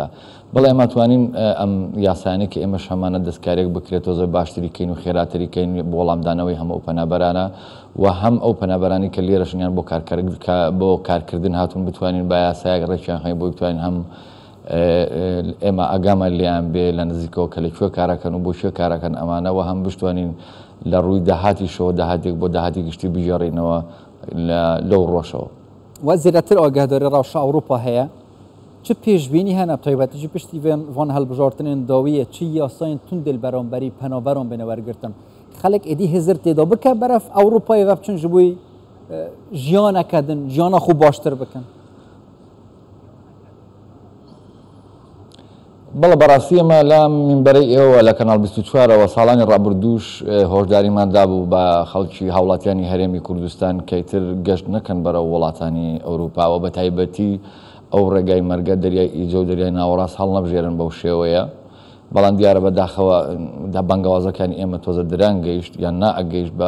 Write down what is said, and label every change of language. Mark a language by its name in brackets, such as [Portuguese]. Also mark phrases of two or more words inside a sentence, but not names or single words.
[Central Kurdish] بەڵێ ئێمە توانین ئەم یاسایانە کە ئێمە شەمانە دەستکارێک بکرێتەوە زۆر باشتریکەین و خێراتریکەین بۆ وەڵامدانەوەی هەموو ئەو پەنابەرانە و هەم ئەو پەنابەرانی کە لێرەشنیان بۆ کارکردن هاتوون بتوانین با یاسایەک ڕێکیان خەی بۆ بتوانین هەم ئێمە ئەگامە لێیان بێ لە نزیکەوە کە لەکوێ کارەکەن و بۆ شوێ کارەکەن ئەمانەوە هەم بشتوانین لە ڕووی داهاتیشەوە داهاتێک بۆ داهاتی گشتی بژێڕینەوە لەو ڕۆژەوە [Kurdish] وە زیاتر ئاگاداری ڕەوشە ئەوروپا هەیە چ پێشبینی هەنە تایبەتیژی پشتی وان هەڵبژارتنên dawiyê çi yasayên tundêl beramberî penaberan bêne wergirtin xelek êdî hêzir têda bike beref Ewropayê ve biçin ji bo jiyaneke din jiyana xwe baştir bikin [Central Kurdish] بەڵە بەڕاستی ئەمە لە منبەرەی ئێوە لە کەناڵ 24ەوە ساڵانی ڕابردووش هۆشداریماندا بوو بە خەڵکی هاوڵاتیانی هەرێمی کوردستان کەیتر گەشت نەکەن بەرەو وڵاتانی ئەوروپاوە بە تایبەتی ئەو ڕێگای مەرگە دەریای ئیجە و دەریای ناوەڕاست هەڵ نەبژێرن بەو شێوەیە بەڵام دیارە بەداخەوە بەنگەوازەکانی ئێمە تۆزە دران گەیشت یان نائەگەیشت بە